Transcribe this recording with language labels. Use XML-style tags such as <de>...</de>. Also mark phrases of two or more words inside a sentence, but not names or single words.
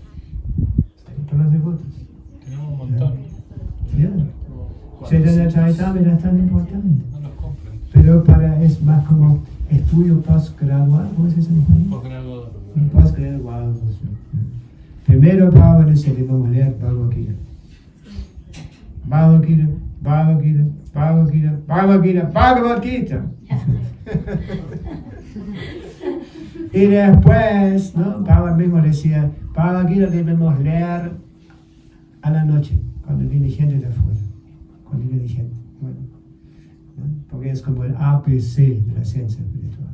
<es>Para los devotos. Tenemos un montón. Yeah. Chaitanya Charitamrita es tan importante. No los compran. Pero es más como estudio postgraduado, ¿cómo se dice en español? Postgraduado. Postgraduado. Primero Prabhupada dice que vamos a leer Bhagavad Gita. Bhagavad Gita, Bhagavad Gita, Bhagavad Gita, Bhagavad Gita, Bhagavad Gita. Y después, ¿no? Prabhupada mismo decía, Bhagavad Gita debemos leer a la noche, cuando viene gente de afuera. Cuando viene gente. Bueno, ¿no? Porque es como el ABC de la ciencia espiritual.</es>